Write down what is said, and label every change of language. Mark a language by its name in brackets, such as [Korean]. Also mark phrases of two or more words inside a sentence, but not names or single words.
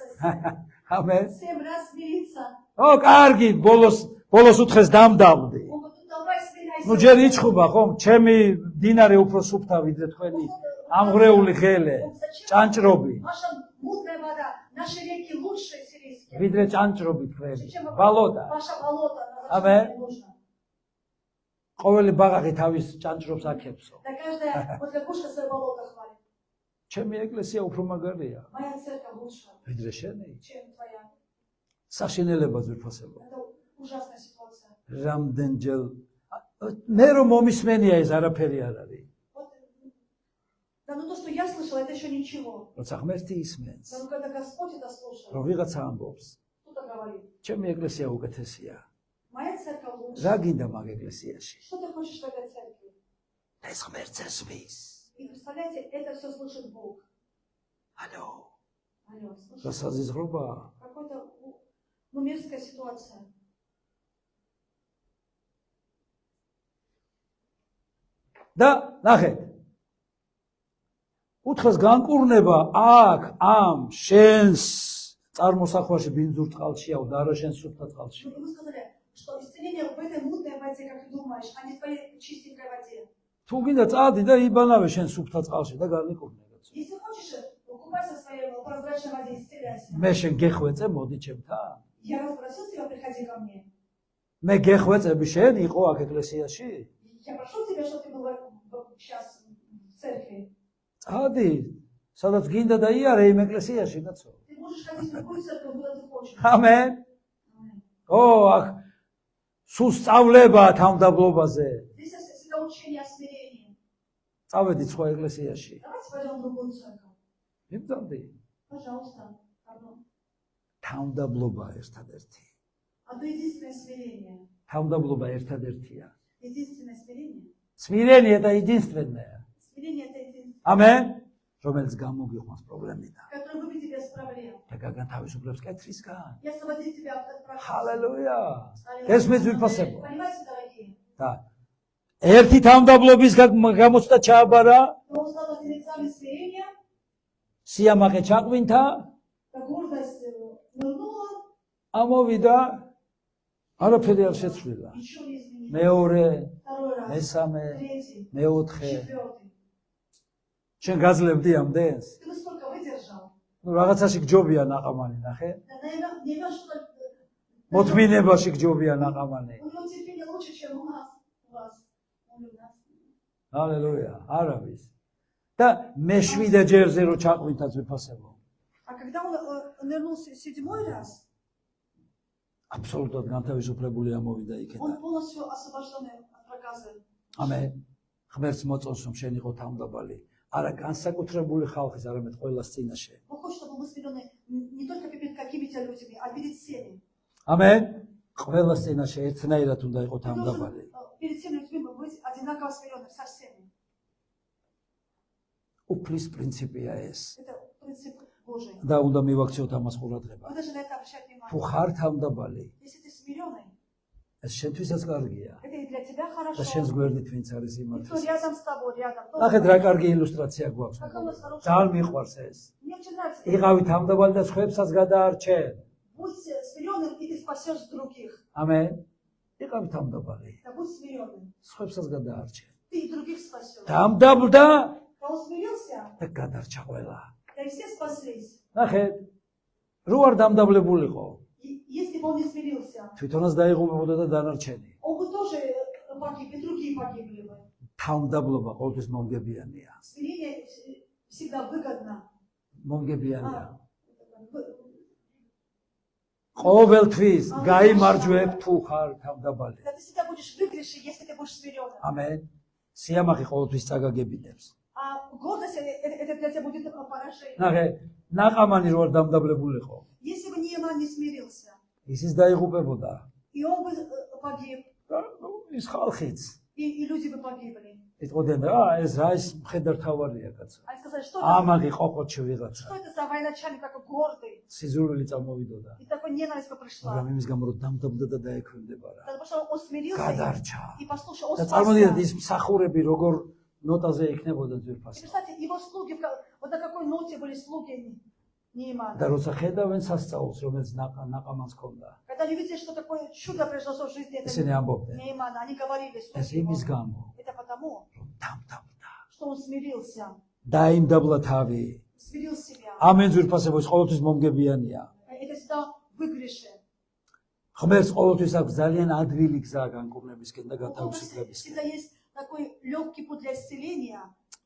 [Georgian] ამენ. [Russian] 7 раз смириться. [Georgian] ო, კარგი, ბოლოს უთხეს დამდავდი. [Russian] Он говорит, ну давай смиряйся. [Georgian] ნუ ჯერ იჩხუბა ხომ, ჩემი დინარე უფრო სუფთა ვიდრე თქვენი ამღრეული ღელე, ჭანჭრობი. [Russian] Ваша мутная вода, наши реки лучше сирийские. [Georgian] ვიდრე ჭანჭრობი თქვენი. [Russian] Чем ბალოტა. Ваше болото. Аминь. Нужно. [Georgian] ყოველი ბაღაკი თავის ჭანჭრობს აქებსო. [Russian] Да каждая вот лягушка свое болото хвалит. [Georgian] ჩემი ეკლესია უფრო მაგარია. [Russian] Моя церковь лучше, [Georgian] ვიდრე შენი. [Russian] чем твоя. [Georgian] საშინელება ძვირფასებო. [Russian] Это ужасная ситуация. [Georgian] რამდენჯერ მე რომ მომისმენია ეს არაფერი არ არის. [Russian] Вот, да, ну то, что я слышала, это еще ничего. [Georgian] როცა ღმერთი ისმენს, [Russian] Да, ну когда Господь это слушает, [Georgian] რომ ვიღაცა ამბობს, [Russian] кто-то говорит, [Georgian] ჩემი ეკლესია უკეთესია. [Russian] моя церковь лучше. [Georgian] რა გინდა მაგ ეკლესიაში? [Russian] Что ты хочешь в этой церкви? [Georgian] ეს ღმერთს ესმის. [Russian] И представляете, это все слышит Бог. [Georgian] ალო, [Russian] Алло, слышишь? [Georgian] რა საზიზღრობა? [Russian] Какой-то, ну, мерзкая ситуация. [Georgian] და ნახეთ. უთხრას განკურნება აქ ამ შენს წარმოსახვაში ბინძურ წყალშიაო და არა შენს სუფთა წყალში. [Russian] И вы сказали, что исцеление в этой мутной воде, как ты думаешь, а не в твоей чистенькой воде. [Georgian] თუ გინდა წადი და იბანავე შენ სუფთა წყალში და განიკურნე. [Russian] Если хочешь, купайся в своей прозрачной воде, исцеляйся. [Georgian] მე შენ გეხვეწე, მოდი ჩემთან. [Russian] Я раз просил тебя, приходи ко мне. [Georgian] მე გეხვეწები შენ იყო აქ ეკლესიაში? [Russian] Я прошу тебя, чтобы ты был сейчас в церкви. [Georgian] წადი, სადაც გინდა და იარე იმ ეკლესიაში, კაცო. [Russian] Ты можешь ходить в любую церковь, куда ты хочешь. [Georgian] ამენ. ო, აქ სულ სწავლება თავდაბლობაზე. [Russian] Здесь всегда учение о смирении. [Georgian] წავედი სხვა ეკლესიაში. [Russian] Давайте пойдем в другую церковь. [Georgian] მიბრძანდი. [Russian] Пожалуйста. Пардон. [Georgian] თავდაბლობა ერთადერთი. [Russian] Одно единственное смирение. [Georgian] თავდაბლობა ერთადერთია. [Russian] Единственное смирение. смирение და единственное. Смирение это единственное, [Georgian] ამენ. რომელიც გამოგიყვანს პრობლემიდან. [Russian] которое выведет тебя из проблем. [Georgian] და გაგანთავისუფლებს კეთრისგან. [Russian] Я освободит тебя от проблем. [Georgian] ჰალელუია. [Russian] Аллилуйя. [Georgian] ესმის ვიფასებო. [Russian] Понимаете, дорогие? [Georgian] და ერთი თავდაბლობის გამოცდა ჩააბარა, [Russian] Но он стал этим экзамен смирения, [Georgian] სიამაყე ჩაყვინთა, [Russian] та гордость нырнула, [Georgian] ამოვიდა, არაფერი არ შეცვლილა. [Russian] ничего не изменилось. [Georgian] მეორე, [Russian] Второй раз, [Georgian] მესამე, [Russian] третий, [Georgian] მეოთხე. [Russian] четвертый. [Georgian] შენ გაძლევდი ამდენს? [Russian] Ты бы столько выдержал. [Georgian] ну რაღაცაში გჯობია ნაყამანი, нахე? [Russian] Да, наверное, что-то... [Georgian] მოთმინებაში გჯობია ნაყამანი. [Russian] У него терпение лучше, чем у нас. У вас. Он у нас. [Georgian] ჰალელუია, არავის. და მე-7 ჯერზე რო ჩაყვინთა ძვირფასებო. [Russian] А когда он нырнул седьмой раз, [Georgian] აბსოლუტურად განთავისუფლებული ამოვიდა [Russian] он [Georgian] იქიდან. [Russian] полностью освобожденный от проказа. [Georgian] ამენ. ღმერთს მოწონს რომ შენ იყო თავდაბალი. არა განსაკუთრებული ხალხის, არამედ ყველას წინაშე. [Russian] Бог хочет, чтобы мы смирены не только перед какими-то людьми, а перед всеми. [Georgian] ამენ. ყველას წინაშე ერთნაირად უნდა იყო [Russian] Ты [Georgian] თავდაბალი. [Russian] должен перед всеми людьми быть одинаково смиренным со всеми. [Georgian] უფლის პრინციპია ეს. [Russian] Это принцип Божий. [Georgian] და უნდა მივაქციოთ ამას ყურადღება. [Russian] Вы должны на это обращать [Georgian] თუ [Russian] внимание. [Georgian] ხარ თავდაბალი, [Russian] Если ты смиренный, [Georgian] ეს შენთვისაც კარგია. [Russian] это и для тебя [Georgian] და [Russian] хорошо. [Georgian] შენს გვერდით ვინც არის [Russian] И кто [Georgian] იმათთვის. [Russian] рядом с тобой, рядом. тоже [Georgian] ნახეთ რა [Russian] хорошо. [Georgian] კარგი ილუსტრაცია გვაქვს. ძალიან მიყვარს ეს. [Russian] Мне очень нравится. [Georgian] იყავი თავდაბალი და სხვებსაც გადაარჩენ. [Russian] Будь смиренным, и ты спасешь других. [Georgian] ამენ. იყავი თავდაბალი. [Russian] Да будь смиренным. [Georgian] სხვებსაც გადაარჩენ. [Russian] Ты и других спасешь. [Georgian] დამდაბლდა [Russian] Да он смирился, [Georgian] და გადარჩა ყველა. [Russian] да и все спаслись. [Georgian] ნახეთ. რო არ დამდაბლებულიყო, [Russian] И если бы он не смирился, [Georgian] თვითონაც დაიღუპებოდა და დანარჩენი. [Russian] он бы тоже погиб, и другие погибли бы. [Georgian] თავდაბლობა ყოველთვის მომგებიანია. [Russian] Смирение всегда выгодно. [Georgian] მომგებიანია. [Russian] Вы- [Georgian] ყოველთვის გაიმარჯვებ თუ ხარ თავდაბალი. [Russian] Да ты всегда будешь в выигрыше, если ты будешь смиренным. [Georgian] ამენ. სიამაყე ყოველთვის წაგაგებინებს. [Russian] А гордость это для тебя будет поражение. [Georgian] ნახე, ნაყამანი რო არ დამდაბლებულიყო, [Russian] Если бы Нейман не смирился, [Georgian] ისიც დაიღუპებოდა. [Russian] и он бы погиб, [Georgian] და ის ხალხიც [Russian] и люди бы погибли. [Georgian] იტყოდნენ რა ეს რა ის მხედართავარია კაცო. [Russian] Они сказали, что это, [Georgian] ამაგი ყოყოჩი ვიღაცა. [Russian] что это за военачальник такой гордый, [Georgian] სიზურვილი წამოვიდოდა. [Russian] и такой ненависть бы пришла. [Georgian] მაგრამ იმის გამო რომ დამდაბლდა და დაექვემდება რა. [Russian] Потому что он смирился [Georgian] გადარჩა. [Russian] и послушал, он [Georgian] და წარმოდიდგენთ [Russian] спасся. [Georgian] ის მსახურები როგორ ნოტაზე იქნებოდა [Russian] И [Georgian] ძვირფასი. [Russian] представьте, его слуги, вот на какой ноте были слуги Неймана. [Georgian] და როცა ხედავენ სასწაულს, რომელიც ნაყამანს ჰქონდა, [Russian] Когда они видели, что такое чудо произошло в жизни [Georgian] ისინი [Russian] этого [Georgian] ამბობდნენ, [Russian] Неймана, они говорили, что [Georgian] ეს იმის გამო, [Russian] это потому, [Georgian] რომ დამდაბლდა. [Russian] что он смирился, [Georgian] დაიმდაბლა თავი. [Russian] смирил себя. [Georgian] ამენ ძვირფასებო ის ყოველთვის მომგებიანია. [Russian] Это всегда в выигрыше. [Georgian] ღმერთს ყოველთვის აქვს ძალიან ადვილი გზა განკურნებისკენ და [Russian] У Бога [Georgian] გათავისუფლებისკენ. [Russian] всегда есть такой легкий путь для исцеления и